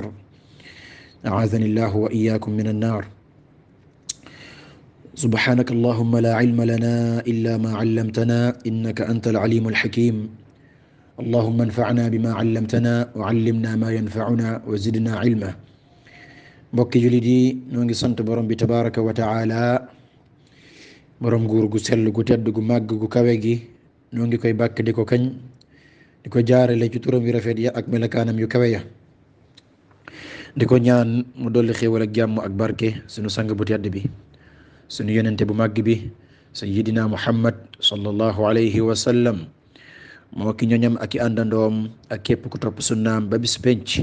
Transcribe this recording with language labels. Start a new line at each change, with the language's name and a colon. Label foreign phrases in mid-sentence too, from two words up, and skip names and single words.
Arabic: أعاذني الله وإياكم من النار. سبحانك اللهم لا علم لنا إلا ما علمتنا إنك أنت العليم الحكيم. اللهم انفعنا بما علمتنا وعلمنا ما ينفعنا وزدنا علما.
Wolof: mbokki jullit yi, ñoo ngi sant borom bi
Arabic: تبارك وتعالى,
Wolof: borom nguur gu sell gu tedd gu màgg gu kawe gi. ñoo ngi koy bàkk di ko kañ, di ko jaarale ci turam yu rafet ya ak melakaanam yu kawe ya, di ko ñaan mu dolli xéewal ak jàmm ak barke sunu sang bu tedd bi, sunu yonente bu màgg bi,
Arabic: سيدنا محمد صلى الله عليه وسلم,
Wolof: moo ki ñoñam ak i àndandoom ak képp ku topp sunnaam ba bis penc.